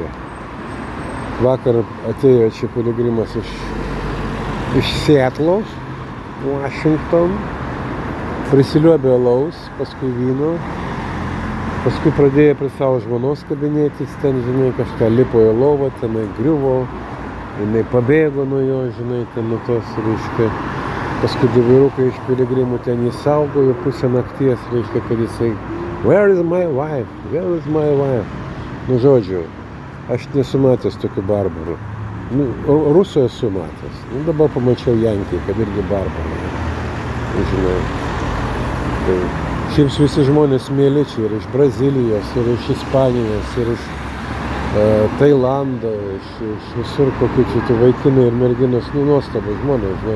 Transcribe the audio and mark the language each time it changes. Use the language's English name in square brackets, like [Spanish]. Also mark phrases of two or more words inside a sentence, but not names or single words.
[Lithuanian] Vakar atėjo čia piligrimas iš Seatlo, Washington, prisiliuobė alaus, paskui vyno, paskui pradėjo prie savo žmonos kabinėtis, ten, žinai, kažką lipo į lovą, tenai griuvo, jinai pabėgo nuo jo, žinai, ten nuo tos, reiškia, paskui du vyrukai iš piligrimų ten jį saugojo pusę nakties, reiškia, kad jisai [English] Where is my wife? Where is my wife? [Lithuanian] Nu, žodžiu, aš nesu matęs tokių barbarų. Nu, Rusų esu matęs. Nu, dabar pamačiau Jankiai, kad irgi barbarai. Žinai. Tai šiaip visi žmonės mėly čia ir iš Brazilijos, ir iš Ispanijos, ir iš Tailando, iš visur kokių čia tų vaikinai ir merginos, nu, nuostabus žmonės, žinai.